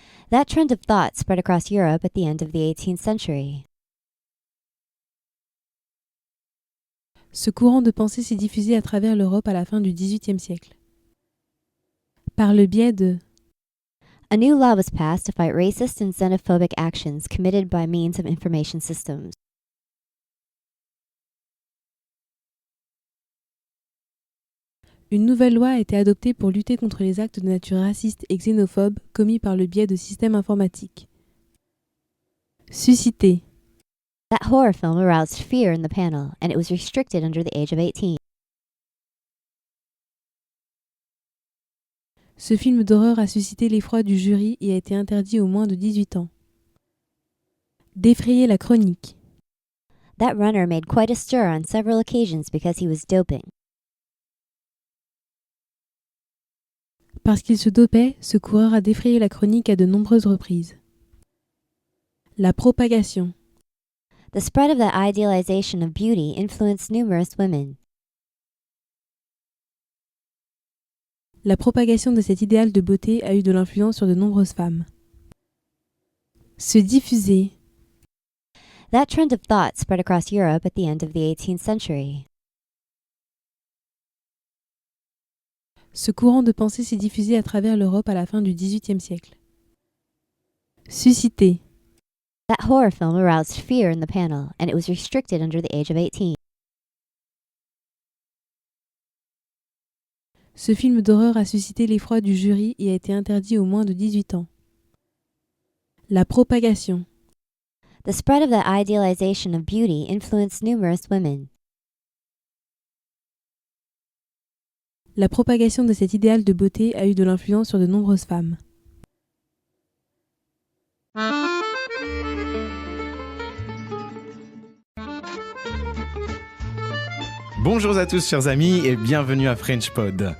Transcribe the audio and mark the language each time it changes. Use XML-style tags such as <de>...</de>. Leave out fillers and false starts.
<en>That trend of thought spread across Europe at the end of the 18th century.</en> <fr>ce courant de pensée s'est diffusé à travers l'Europe à la fin du XVIIIe siècle. Par le biais de</fr> <en>A new law was passed to fight racist and xenophobic actions committed by means of information systems.</en> <fr>Une nouvelle loi a été adoptée pour lutter contre les actes de nature raciste et xénophobe commis par le biais de systèmes informatiques. Susciter.</fr> <en>That horror film aroused fear in the panel, and it was restricted under the age of 18.</en> <fr>Ce film d'horreur a suscité l'effroi du jury et a été interdit aux moins de 18 ans. Défrayer la chronique.</fr> <en>That runner made quite a stir on several occasions because he was doping.</en> <fr>Parce qu'il se dopait, ce coureur a défrayé la chronique à de nombreuses reprises. La propagation.</fr> <en>The spread of that idealization of beauty influenced numerous women.</en> <fr>La propagation de cet idéal de beauté a eu de l'influence sur de nombreuses femmes. Se diffuser.</fr> <en>That trend of thought spread across Europe at the end of the 18th century.</en> <fr>Ce courant de pensée s'est diffusé à travers l'Europe à la fin du XVIIIe siècle. Susciter.</fr> <en>That horror film aroused fear in the panel, and it was restricted under the age of 18.</en> <fr>Ce film d'horreur a suscité l'effroi du jury et a été interdit aux moins de 18 ans. La propagation.</fr> <en>The spread of that idealization of beauty influenced numerous women.</en> <fr>La propagation de cet idéal de beauté a eu de l'influence sur de nombreuses femmes. Bonjour à tous chers amis et bienvenue à French Pod.</fr>